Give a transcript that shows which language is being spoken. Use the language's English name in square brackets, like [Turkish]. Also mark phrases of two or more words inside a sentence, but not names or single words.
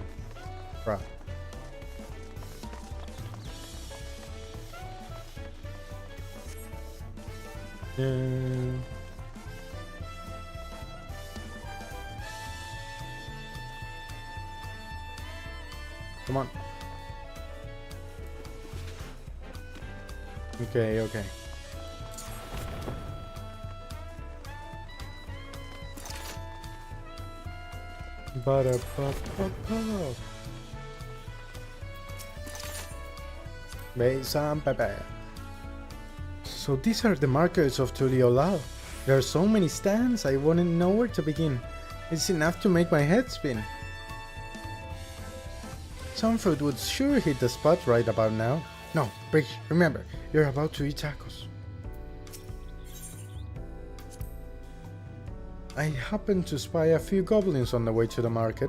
[English] Crap. Come on. Okay, okay. Ba-da-ba-ba-ba. Besan Pepe. So these are the markets of Tuliolao. There are so many stands, I wouldn't know where to begin. It's enough to make my head spin. Some fruit would sure hit the spot right about now. No, Brick, remember, you're about to eat tacos. I happened to spy a few goblins on the way to the market.